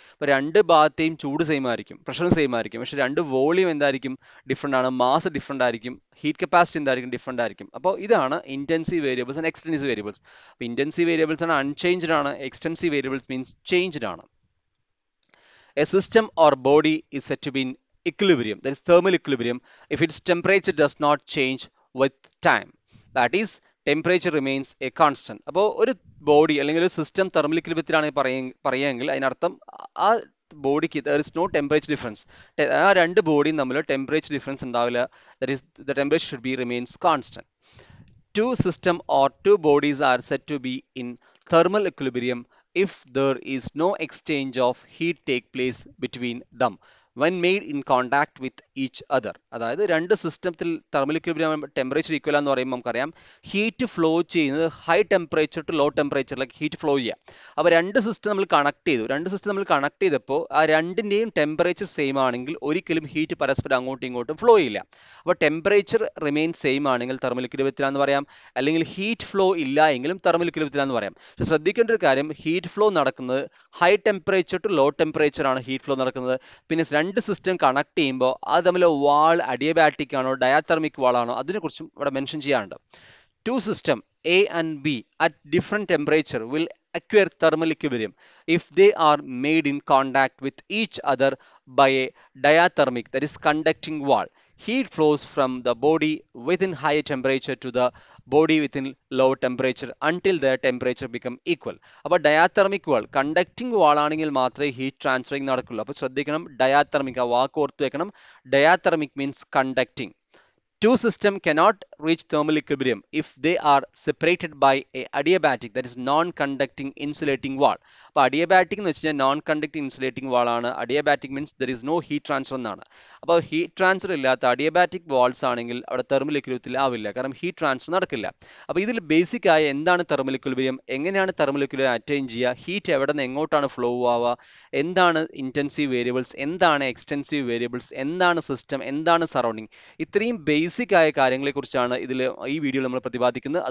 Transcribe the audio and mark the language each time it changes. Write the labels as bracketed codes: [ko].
[ml] അപ്പോൾ രണ്ട് ഭാഗത്തെയും ചൂട് സെയിം ആയിരിക്കും, പ്രഷറും സെയിം ആയിരിക്കും. പക്ഷെ രണ്ട് വോളിയം എന്തായിരിക്കും, ഡിഫറെൻ്റ് ആണ്. മാസ് ഡിഫറെൻ്റ് ആയിരിക്കും, ഹീറ്റ് കപ്പാസിറ്റി എന്തായിരിക്കും, ഡിഫറെൻ്റ് ആയിരിക്കും. അപ്പോൾ ഇതാണ് intensive variables and extensive variables. അപ്പോൾ ഇൻറ്റൻസീവ് വേരിയബിൾസ് ആണ് അൺചേഞ്ച്ഡ് ആണ്, എക്സ്റ്റൻസീവ് വേരിയബിൾസ് മീൻസ് ചേഞ്ച്ഡ് ആണ്. [en] A system or body is said to be in equilibrium, that is thermal equilibrium, if its temperature does not change with time. That is, temperature remains a constant. [ml] അപ്പോൾ ഒരു body അല്ലെങ്കിൽ ഒരു system thermal ഇക്വിലിബ്രിയത്തിലാണ് പറയുകയെങ്കിൽ അതിനർത്ഥം ആ ബോഡിക്ക് [en] there is no temperature difference. [ml] ആ രണ്ട് ബോഡിയും തമ്മിൽ ടെമ്പറേച്ചർ ഡിഫറൻസ് ഉണ്ടാവില്ല. [en] That is, the temperature should be remains constant. Two system or two bodies are said to be in thermal equilibrium if there is no exchange of heat take place between them when made in contact with each other. [ml] അതായത് രണ്ട് സിസ്റ്റത്തിൽ thermal equilibrium temperature equal എന്ന് പറയുമ്പോൾ നമുക്കറിയാം heat flow ചെയ്യുന്നത് high temperature to law ടെമ്പറേച്ചറിലേക്ക് heat flow ചെയ്യുക. അപ്പോൾ രണ്ട് സിസ്റ്റം നമ്മൾ കണക്ട് ചെയ്തപ്പോൾ ആ രണ്ടിൻ്റെയും ടെമ്പറേച്ചർ സെയിം ആണെങ്കിൽ ഒരിക്കലും ഹീറ്റ് പരസ്പരം അങ്ങോട്ടും ഇങ്ങോട്ടും ഫ്ലോ ചെയ്യില്ല. അപ്പോൾ ടെമ്പറേച്ചർ റിമെയിൻ സെയിം ആണെങ്കിൽ തെർമൽ ഇക്വിലിബ്രിയത്തിലാണെന്ന് പറയാം, അല്ലെങ്കിൽ ഹീറ്റ് ഫ്ലോ ഇല്ല എങ്കിലും തെർമൽ ഇക്വിലിബ്രിയത്തിലാണെന്ന് പറയാം. പക്ഷേ ശ്രദ്ധിക്കേണ്ട ഒരു കാര്യം, ഹീറ്റ് ഫ്ലോ നടക്കുന്നത് high temperature to low temperature ആണ് ഹീറ്റ് ഫ്ലോ നടക്കുന്നത്. പിന്നെ രണ്ട് സിസ്റ്റം കണക്ട് ചെയ്യുമ്പോൾ അത് തമ്മിൽ വാൾ അഡിയബാറ്റിക് ആണോ ഡയാതെർമിക് വാൾ ആണോ അതിനെക്കുറിച്ചും ഇവിടെ മെൻഷൻ ചെയ്യാറുണ്ട്. [en] Two system A and B at different temperature will acquire thermal equilibrium if they are made in contact with each other by a diathermic, that is conducting wall. Heat flows from the body within high temperature to the body within low temperature until their temperature become equal. [ml] അപ്പോൾ diathermic വാൾ conducting വാൾ ആണെങ്കിൽ മാത്രമേ heat transferring നടക്കുള്ളൂ. അപ്പോൾ ശ്രദ്ധിക്കണം, diathermic, ആ വാക്ക് ഓർത്ത് വെക്കണം. [en] Diathermic means conducting. Two systems cannot reach thermal equilibrium if they are separated by a adiabatic, that is non-conducting insulating wall. [ml] അപ്പോൾ അഡിയബാറ്റിക് എന്ന് വെച്ച് കഴിഞ്ഞാൽ നോൺ കണ്ടക്ടിങ് ഇൻസുലേറ്റിംഗ് വാൾ ആണ്. Adiabatic means [en] there is no heat transfer [ml] എന്നാണ്. അപ്പോൾ heat transfer ഇല്ലാത്ത adiabatic walls ആണെങ്കിൽ അവിടെ തെർമൽ ഇക്വിലിബ്രിയത്തിൽ ആവില്ല, കാരണം ഹീറ്റ് ട്രാൻസ്ഫർ നടക്കില്ല. അപ്പോൾ ഇതിൽ ബേസിക് ആയ എന്താണ് തെർമൽ ഇക്വിലിബ്രിയം, എങ്ങനെയാണ് തെർമൽ ഇക്വിലിബ്രിയം അറ്റൈൻ ചെയ്യുക, ഹീറ്റ് എവിടെ നിന്ന് എങ്ങോട്ടാണ് ഫ്ലോ ആവുക, എന്താണ് ഇൻറ്റൻസീവ് വേരിയബിൾസ്, എന്താണ് എക്സ്റ്റൻസീവ് വേരിയബിൾസ്, എന്താണ് സിസ്റ്റം, എന്താണ് സറൗണ്ടിങ്, ഇത്രയും ബേസിക് ആയ കാര്യങ്ങളെക്കുറിച്ചാണ് ഈ വീഡിയോയിൽ നമ്മൾ പ്രതിപാദിക്കുന്നത്.